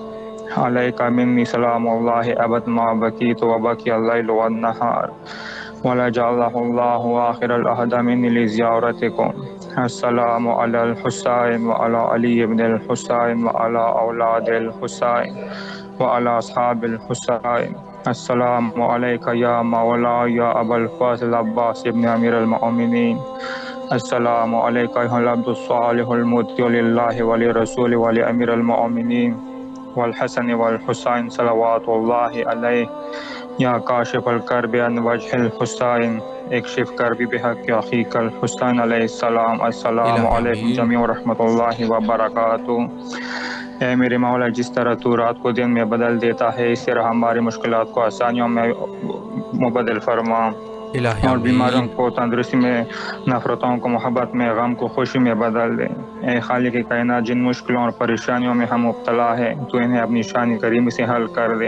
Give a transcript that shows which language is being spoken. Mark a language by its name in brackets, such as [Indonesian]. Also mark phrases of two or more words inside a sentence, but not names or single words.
[Arabic] عليك مني سلام الله أبدا ما بقيت وبقي الليل والنهار ولا جعله الله آخر العهد مني لزيارتكم. السلام على الحسين وعلى علي بن الحسين وعلى أولاد الحسين وعلى أصحاب الحسين. السلام عليك يا مولى يا أبا الفضل العباس ابن أمير المؤمنين. السلام عليك أيها العبد الصالح المطيع لله ولرسوله ولأمير المؤمنين والحسن والحسين صلوات الله عليه. يا كاشف الكرب عن وجه الحسين اكشف كربي بحق أخيك الحسين عليه السلام. السلام عليكم جميعا ورحمة الله وبركاته. [Urdu] اے میرے مولا، جس طرح تو رات کو دن میں بدل دیتا ہے، اس طرح ہماری مشکلات کو آسانیوں میں مبدل فرما اور بیماروں کو تندرستی میں، نفرتوں کو محبت میں، غم کو خوشی میں بدل دے. اے خالق کائنات، جن مشکلوں اور پریشانیوں میں ہم مبتلا ہے، تو انہیں اپنی شان کریمی سے حل کر دے.